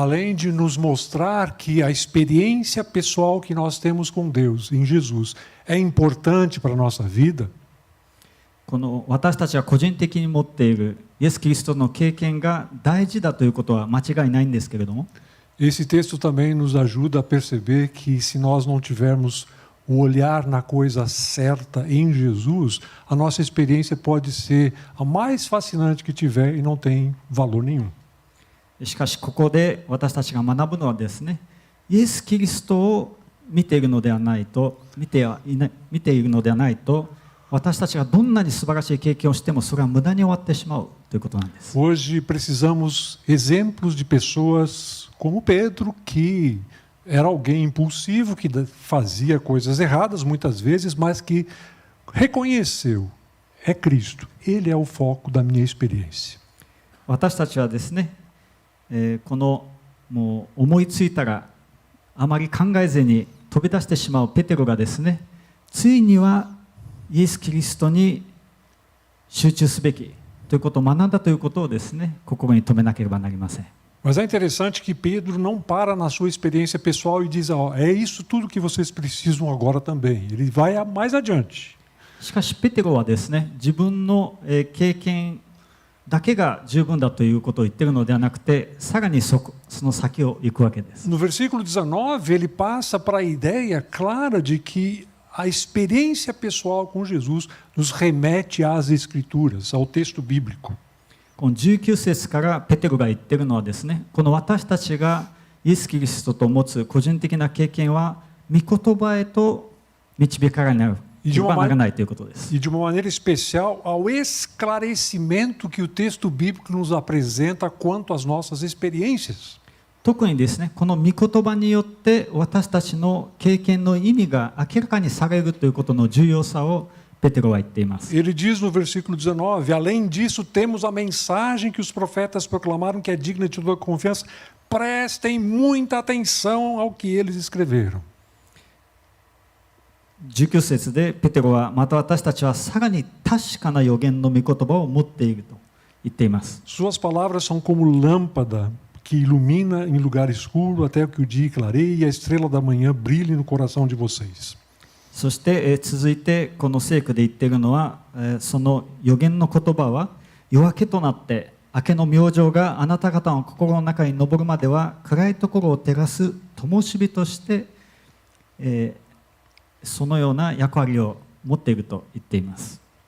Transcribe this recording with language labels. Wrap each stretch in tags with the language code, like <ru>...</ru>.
<pt>Além de nos mostrar que a experiência pessoal que nós temos com Deus em Jesus é importante para a nossa vida,</pt> <ja>この私たちが個人的に持っているイエス・キリストの経験が大事だということは間違いないんですけれども、</ja> <pt>esse texto também nos ajuda a perceber que se nós não tivermos o olhar na coisa certa em Jesus, a nossa experiência pode ser a mais fascinante que tiver e não tem valor nenhum.</pt> <ja>しかしここで私たちが学ぶのはですね、イエス・キリストを見ているのではないと、見ているのではないと、私たちがどんなに素晴らしい経験をしてもそれは無駄に終わってしまうということなんです。</ja> <pt>Hoje precisamos exemplos de pessoas como Pedro, que era alguém impulsivo, que fazia coisas erradas muitas vezes, mas que reconheceu: é Cristo, Ele é o foco da minha experiência.</pt> <ja>私たちはですね、このもう思いついたらあまり考えずに飛び出してしまうペテロがですね、ついにはイエス・キリストに集中すべきということを学んだということをですね、心に留めなければなりません。</ja> <pt>Mas é interessante que Pedro não para na sua experiência pessoal e diz: oh, é isso tudo que vocês precisam agora também. Ele vai mais adiante.</pt> <ja>しかしペテロはですね、自分の経験だけが十分だということを言っているのではなくて、さらにその先を行くわけです。</ja> <pt>No versículo 19, ele passa para a ideia clara de que a experiência pessoal com Jesus nos remete às Escrituras, ao texto bíblico.</pt> <ja>この19節からペテロが言っているのはですね、この私たちがイエス・キリストと持つ個人的な経験は御言葉へと導かれなければならないということです。</ja> <pt>E de uma maneira especial ao esclarecimento que o texto bíblico nos apresenta quanto às nossas experiências.</pt> <ja>特にですね、この御言葉によって私たちの経験の意味が明らかにされるということの重要さをペテロは言っています。</ja> <pt>Ele diz no versículo 19: além disso, temos a mensagem que os profetas proclamaram, que é digna de toda confiança. Prestem muita atenção ao que eles escreveram.</pt> <ja>19節でペテロは、また私たちはさらに確かな預言の御言葉を持っていると言っています。</ja> <pt>Suas palavras são como lâmpada que ilumina em lugar escuro até que o dia clareie e a estrela da manhã brilhe no coração de vocês.</pt> <ja>そして、続いてこの聖句で言っているのは、その預言の言葉は夜明けとなって明けの明星があなた方の心の中に昇るまでは暗いところを照らす灯火として、そのような役割を持っていると言っています。</ja>